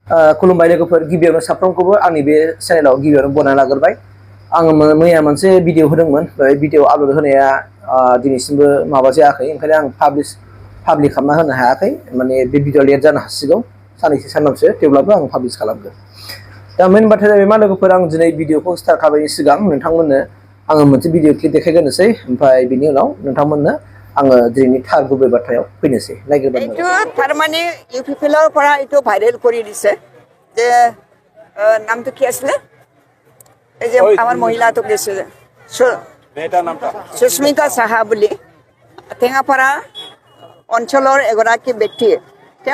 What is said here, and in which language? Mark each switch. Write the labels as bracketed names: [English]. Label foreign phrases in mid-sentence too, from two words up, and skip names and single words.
[Bodo] खुलुमबाय लोगोफोर गिबियावनो साफ्रोमखौबो आंनि बे चेनेलाव गिबियावनो बरायना लाग्रोबाय आङो मैया मोनसे भिडिअ होदोंमोन बे भिडिअ आपल'ड होनाया दिनैसिमबो माबा जायाखै ओंखायनो आं पाब्लिक खालामना होनो हायाखै माने बे भिडिअ लेट जानो हासिगौ साननैसो सानथामसो थेवब्लाबो आं पाब्लिश खालामगोन दा मेन बाथ्राया जाबाय मा लोगोफोर आं दिनै भिडिअखौ स्टार्ट खालामनायनि सिगां नोंथांमोननो आङो मोनसे भिडिअ क्लिप देखायग्रोनोसै ओमफ्राय बिनि उनाव नोंथांमोननो आङो दिनैनि थार गुबै बाथ्रायाव फैनोसै नायग्रोबानो [Assamese] এইটো তাৰমানে UPPL পৰা এইটো ভাইৰেল কৰি দিছে যে নামটো কি আছিলে এই যে আমাৰ মহিলাটোক দিছে যে সুস্মিতা সাহা বুলি টেঙাপাৰা অঞ্চলৰ এগৰাকী ব্যক্তি তেওঁ